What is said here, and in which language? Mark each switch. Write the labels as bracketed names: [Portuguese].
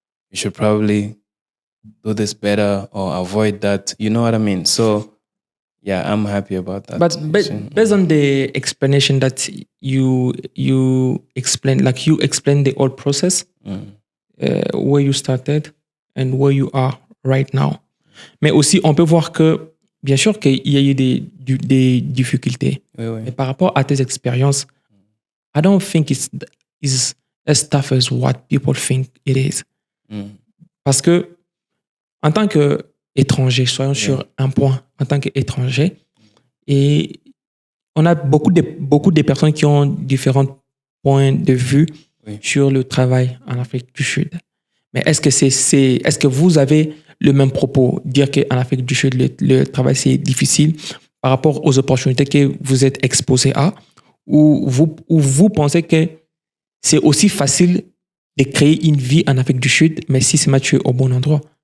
[English] You should probably do this better or avoid that. You know what I mean? So yeah, I'm happy about that. But based on the explanation that you explained, like you explained the whole process, where you started and where you are right now. [French] Mais aussi, on peut voir que, bien sûr qu'il y a eu des difficultés. Oui. Mais par rapport à tes expériences, [English] I don't think it's as tough as what people think it is. [French] Parce que, en tant qu'étranger, soyons sur un point, en tant qu'étranger, et on a beaucoup de personnes qui ont différents points de vue sur le travail en Afrique du Sud. Mais est-ce que vous avez le même propos, dire qu'en Afrique du Sud, le travail c'est difficile par rapport aux opportunités que vous êtes exposés à, ou vous pensez que c'est aussi facile de créer une vie en Afrique du Sud, mais si c'est tu es au bon endroit?